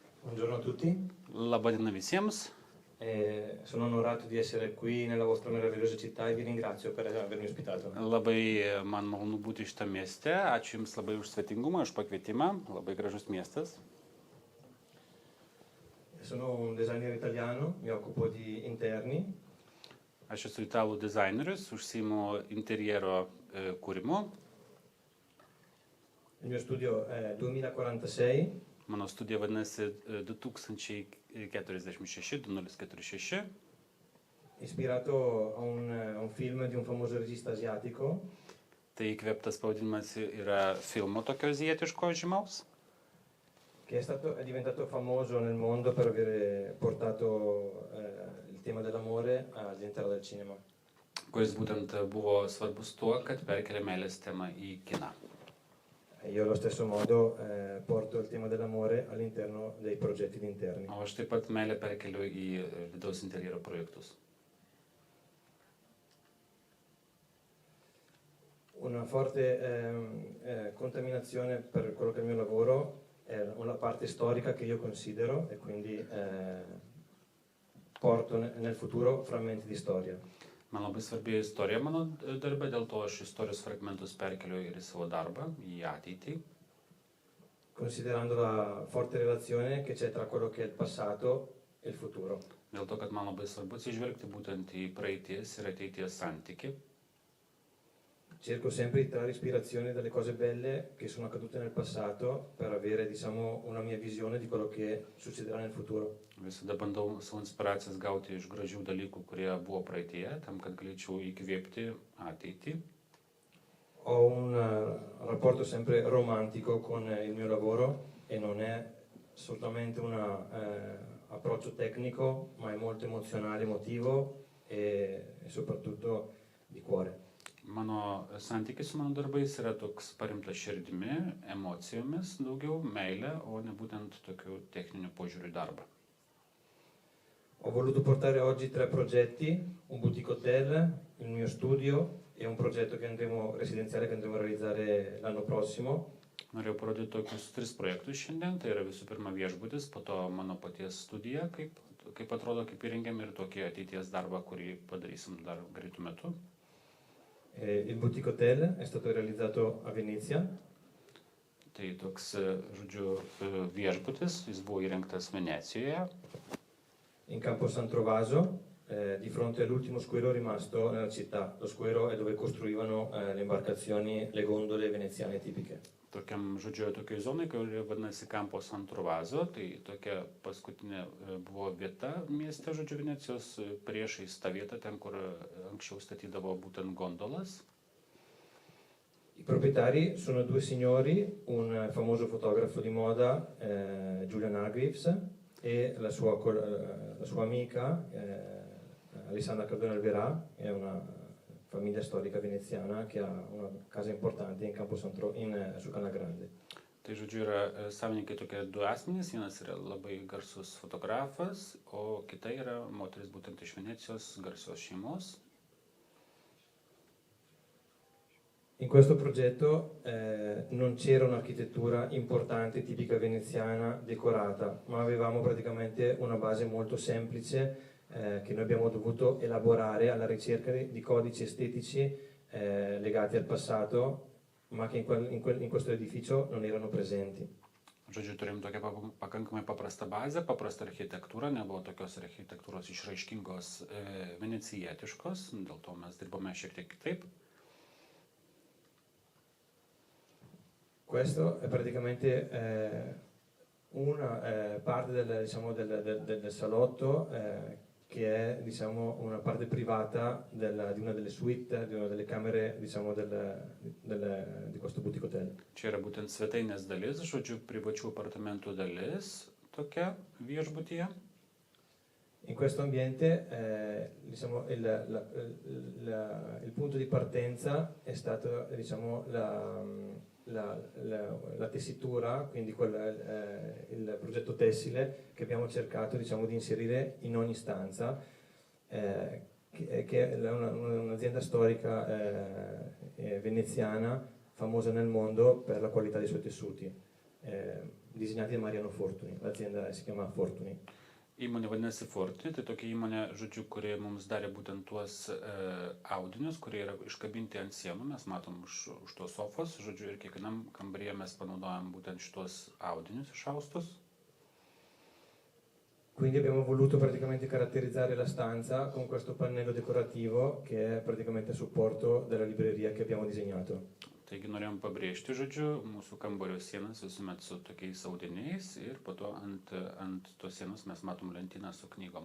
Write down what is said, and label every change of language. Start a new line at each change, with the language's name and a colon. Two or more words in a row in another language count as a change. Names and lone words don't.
Italian: Buongiorno a tutti,
Lithuanian: Labadiena visiems.
Italian: sono onorato di essere qui nella vostra meravigliosa città e vi ringrazio per avermi ospitato.
Lithuanian: Labai man malonu būti šitą mieste. Ačiū Jums labai už svetingumą, už pakvietimą. Labai gražus miestas.
Italian: Sono un designer italiano, mi occupo di interni.
Lithuanian: Aš esu italų dizaineris, užsiimu interjero kūrimu.
Italian: Il mio studio è 2046.
Lithuanian: Mano studija vadinasi 2046,
Italian: Ispirato a un film di un famoso regista asiatico.
Lithuanian: Tai įkvėptas pavadinimas yra filmo tokio azijietiško žymaus,
Italian: Che è diventato famoso nel mondo per aver portato il tema dell'amore all'interno del cinema.
Lithuanian: kuris būtent buvo svarbus tuo, kad perkelė meilės temą į kiną.
Italian: Io allo stesso modo porto il tema dell'amore all'interno dei progetti di interni.
Lithuanian: O aš taip pat meilę perkeliu į vidaus interjero projektus.
Italian: Una forte contaminazione per quello che è il mio lavoro è una parte storica che io considero e quindi porto nel futuro frammenti di storia.
Lithuanian: Man labai svarbi istorija mano darbe, dėl to aš istorijos fragmentus perkeliu ir į savo darbą, į ateitį.
Italian: Considerando la forte relazione che c'è tra quello che è il passato e il futuro.
Lithuanian: Dėl to, kad man labai svarbu atsižvelgti būtent į praeities ir ateities santyki.
Italian: Cerco sempre di trarre ispirazione dalle cose belle che sono accadute nel passato per avere, diciamo, una mia visione di quello che succederà nel futuro.
Lithuanian: Visada bandau savo inspiracijas gauti iš gražių dalykų, kurie buvo praeitie, tam, kad galėčiau įkvėpti ateitį.
Italian: Ho un rapporto sempre romantico con il mio lavoro e non è solamente un approccio tecnico, ma è molto emozionale, emotivo e soprattutto di cuore.
Lithuanian: Mano santykis su mano darbais yra toks paremtas širdimi, emocijomis, daugiau meilė, o ne būtent tokiu techniniu požiūriu į darbą.
Italian: Ho voluto portare oggi 3 progetti, un
English: boutique hotel,
Italian: il mio studio e un progetto residenziale che andremo a realizzare l'anno prossimo.
Lithuanian: Norėjau parodyti tokius 3 projektus šiandien, tai yra visų pirma viešbutis, po to mano paties studija, kaip atrodo, kaip įrengiam, ir tokį ateities darbą, kurį padarysim dar greitų metų.
Italian: Il
English: boutique hotel
Italian: è stato realizzato a Venezia.
Lithuanian: Tai toks, žodžiu, viešbutis, jis buvo įrengtas Venecijoje.
Italian: In Campo San Trovaso, di fronte all'ultimo squero rimasto nella città. Lo squero è dove costruivano le imbarcazioni, le gondole veneziane tipiche.
Lithuanian: Tokiam, žodžiu, tokiai zonai, kuri vadinasi Campo San Trovaso, tai tokia paskutinė buvo vieta mieste, žodžiu, Venecijos, priešais tą vietą, ten, kur anksčiau statydavo būtent gondolas.
Italian: I proprietari sono 2 signori, un famoso fotografo di moda, Julian Hargreaves, e la sua amica, Alessandra Cardone Alverà, è una famiglia storica veneziana che ha una casa importante in su Canal Grande.
Lithuanian: Tai žodžiu, yra savininkai tokie 2 asmenys, vienas yra labai garsus fotografas, o kita yra moteris būtent iš Venecijos garsios šeimos.
Italian: In questo progetto non c'era un'architettura importante, tipica veneziana, decorata, ma avevamo praticamente una base molto semplice che noi abbiamo dovuto elaborare alla ricerca di codici estetici legati al passato, ma che in questo edificio non erano presenti.
Lithuanian: Žodžiu, turim tokią pakankamai paprastą bazę, paprastą architektūrą, nebuvo tokios architektūros išraiškingos venecijietiškos, dėl to mes dirbome šiek tiek kitaip.
Italian: Questo è praticamente una parte del salotto che è, diciamo, una parte privata di una delle suite, di una delle camere, diciamo, di questo
English: boutique hotel.
Lithuanian: Čia yra būtent svetainės dalis, žodžiu, privačių apartamentų dalis, tokia viešbutyje.
Italian: In questo ambiente diciamo, il punto di partenza è stato, diciamo, la tessitura, quindi il progetto tessile che abbiamo cercato, diciamo, di inserire in ogni stanza, che è un'azienda storica veneziana famosa nel mondo per la qualità dei suoi tessuti. disegnati da Mariano Fortuny, l'azienda si chiama Fortuny.
Lithuanian: Įmonė vadinasi Fortuny, tai tokia įmonė, žodžiu, kuri mums darė būtent tuos audinius, kurie yra iškabinti ant sienų, mes matom už tos sofos, žodžiu, ir kiekvienam kambaryje mes panaudojam būtent šitos audinius išaustus.
Italian: Quindi abbiamo voluto praticamente caratterizzare la stanza con questo pannello decorativo che è praticamente a supporto della libreria che abbiamo disegnato.
Lithuanian: Taigi norėjom pabrėžti, žodžiu, mūsų kambario sienas visuomet su tokiais audiniais ir po to ant tos sienos mes matom lentyną su knygom.